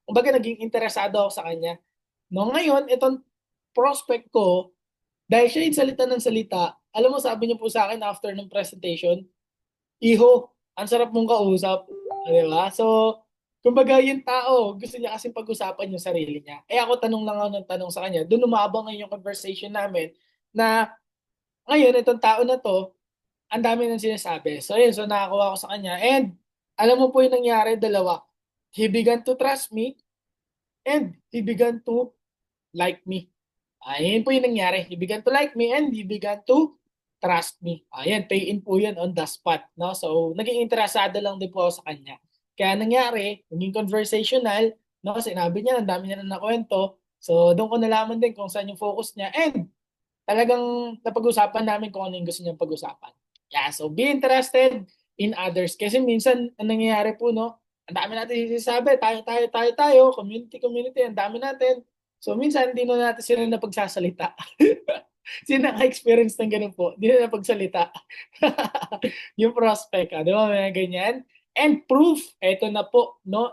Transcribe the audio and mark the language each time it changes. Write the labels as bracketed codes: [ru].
[tl] Kumbaga, naging interesado ako sa kanya. No, ngayon, itong prospect ko, dahil siya yung salita ng salita, alam mo, sabi niya po sa akin after ng presentation, Iho, ang sarap mong kausap. Di ba? So, kumbaga yung tao, gusto niya kasing pag-usapan yung sarili niya. Eh ako tanong lang ako ng tanong sa kanya. Doon umabang ngayon yung conversation namin na ngayon, itong tao na to, ang dami nang sinasabi. So, yun. So, nakakuha ko sa kanya. And, alam mo po yung nangyari, dalawa. [en] He began to trust me and he began to like me. [tl] Ayun po yung nangyari. [en] He began to like me and he began to trust me. [tl] Ayan, pay in po yun on the spot. No? So, naging interesado lang din po ako sa kanya. Kaya nangyari, naging conversational, no? Sinabi niya, ang dami niya na nakwento. So, doon ko nalaman din kung saan yung focus niya. And, talagang napag-usapan namin kung ano yung gusto niyang pag-usapan. [en] Yeah, so be interested in others. [tl] Kasi minsan, ang nangyayari po, no? Ang dami natin sinasabi, tayo, community, ang dami natin. So minsan, hindi na natin sila napagsasalita. Sino naka-experience ng ganun po? Hindi na napagsalita. Yung prospect, di ba? May ganyan. And proof, eto na po, no?